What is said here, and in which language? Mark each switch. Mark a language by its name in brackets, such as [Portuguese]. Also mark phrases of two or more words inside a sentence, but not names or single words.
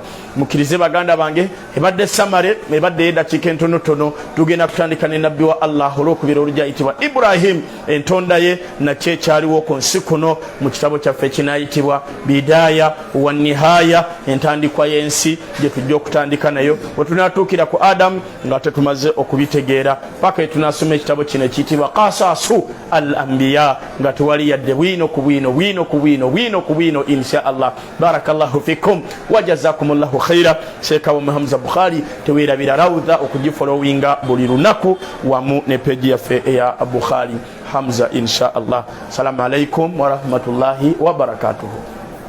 [Ganda] Mukirize baganda bange ebadde samare ebadde dakiika entonotono tugenda kutandika ne nabbi wa Allah olwokubira olujayitibwa Ibrahim entonda ye nakye kyaliwo ku nsi kuno mu kitabo kyaffe kinayitibwa Bidaya wa Nihaya entandikwa y'ensi gye tujja okutandika nayo wetunatuukira ku Adam nga tetumaze okubitegeera paka tunasoma ekitabo kino ekiyitibwa Qasasu al-Anbiya nga tewali yadde bwino ku bwino [Arabic] إن شاء الله. بارك الله فيكم وجزاكم الله خيرا. [Ganda] Sheikh Muhammad Bukhari tewerabira rawudha okugifollowinga buli lunaku wamu ne page yaffe ya Bukhari Hamza [Arabic] إن شاء الله. السلام عليكم ورحمة الله وبركاته.